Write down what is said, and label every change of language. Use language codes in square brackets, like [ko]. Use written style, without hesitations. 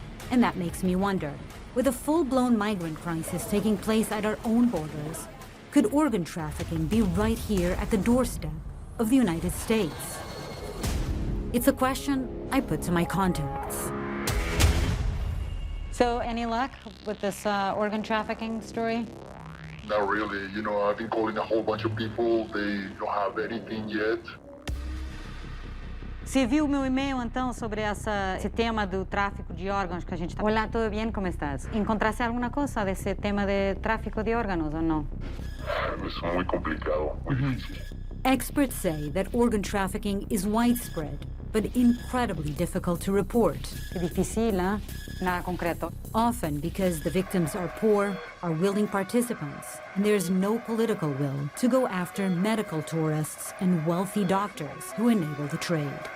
[en] And that makes me wonder, with a full-blown migrant crisis taking place at our own borders, could organ trafficking be right here at the doorstep of the United States? It's a question I put to my contacts. So, any luck with this organ trafficking story? Not really. I've been calling a whole bunch of people. They don't have anything yet. [pt] Você viu o meu e-mail, então, sobre esse tema do tráfico de órgãos que a gente está... Olá, tudo bem? Como estás? Encontraste alguma coisa desse tema de tráfico de órgãos ou não? [es] Es muy complicado, muy difícil. [en] Experts say that organ trafficking is widespread, but incredibly difficult to report. [es] Qué difícil, ¿eh? Nada concreto. [en] Often because the victims are poor, are willing participants, and there's no political will to go after medical tourists and wealthy doctors who enable the trade.